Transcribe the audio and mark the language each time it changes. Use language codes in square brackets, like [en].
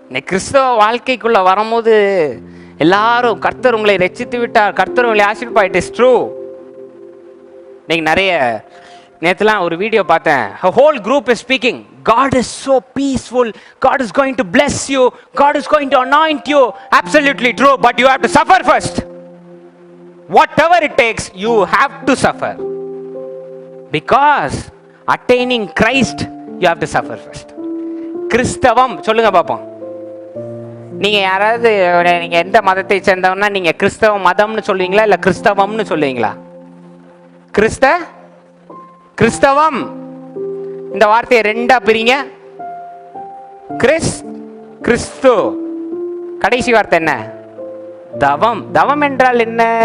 [ta] கிறிஸ்தவ வாழ்க்கைக்குள்ள வரும்போது எல்லாரும் கர்த்தர் உங்களை ரட்சித்து விட்டார், கர்த்தர் உங்களை ஆசீர்வதிப்பார். [en] It is true. [ta] இன்னைக்கு நிறைய நேற்றுலாம் ஒரு வீடியோ பார்த்தேன். [en] Whole group is speaking, God is so peaceful, God is going to bless you, God is going to anoint you. Absolutely true, but you have to suffer first. Whatever it takes, you have to suffer. Because attaining Christ, you have to suffer first. [ta] கிறிஸ்தவம் சொல்லுங்க பாப்போம். நீங்க யாராவது, நீங்க எந்த மதத்தை சேர்ந்தவன்னா நீங்க கிறிஸ்தவ மதம்னு சொல்லுவீங்களா இல்ல கிறிஸ்தவம்னு சொல்லுவீங்களா? கிறிஸ்தவம் இந்த வார்த்தையை 2ஆ பிரிங்க. கிறிஸ்து. கடைசி வார்த்தை என்ன? தவம். தவம் என்றால் என்ன?